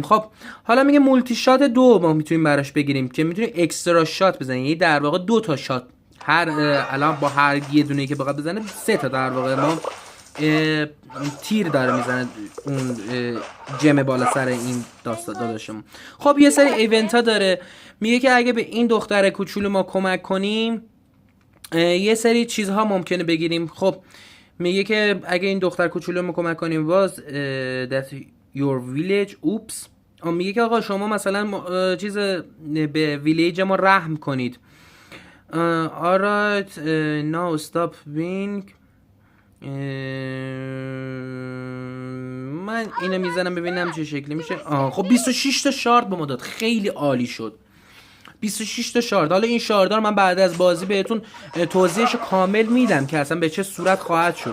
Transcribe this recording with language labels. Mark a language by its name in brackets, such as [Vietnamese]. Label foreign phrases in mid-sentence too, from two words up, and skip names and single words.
[Persian] خب حالا میگه [English] multi shot [Persian] 2 ما میتونیم براش بگیریم که میتونیم [English] extra shot [Persian] بزنیم، یعنی در واقع 2 تا شات هر الان با هر یه دونه که بخواد بزنه 3 تا در واقع ما تیر داره میزنه اون جم بالا سر این داداشمون. خب یه سری ایونت ها داره، میگه که اگه به این دختر کوچولو ما کمک کنیم یه سری چیزها ممکنه بگیریم. خب میگه که اگه این دختر کوچولو ما کمک کنیم باز [English] that your village [Persian] میگه که آقا شما مثلا چیز به ویلیج ما رحم کنید. [English] alright now stop being [Persian] من اینو میزنم ببینم چه شکلی میشه. خب 26 تا شارد به ما داد، خیلی عالی شد. 26 تا شارد. حالا این شاردار من بعد از بازی بهتون توضیحش کامل میدم که اصلا به چه صورت خواهد شد.